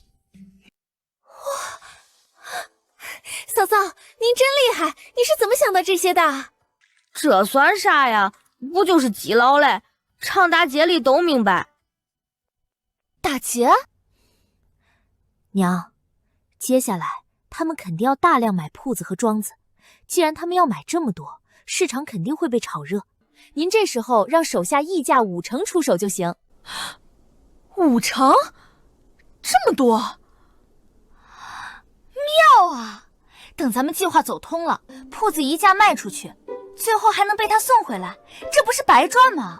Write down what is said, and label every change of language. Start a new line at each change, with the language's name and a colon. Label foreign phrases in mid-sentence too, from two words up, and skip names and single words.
Chinese: 哇，嫂嫂，您真厲害，你是怎麼想到這些的？這算啥呀？不就是基佬嘞？常大街裡都明白。打劫？娘，接下來他們肯定要大量買鋪子和莊子，既然他們要買這麼多，市場肯定會被炒熱。您這時候讓手下議價5成出手就行。 5成？這麼多？妙啊！等咱們計劃走通了，鋪子一價賣出去，最後還能被他送回來，這不是白賺嗎？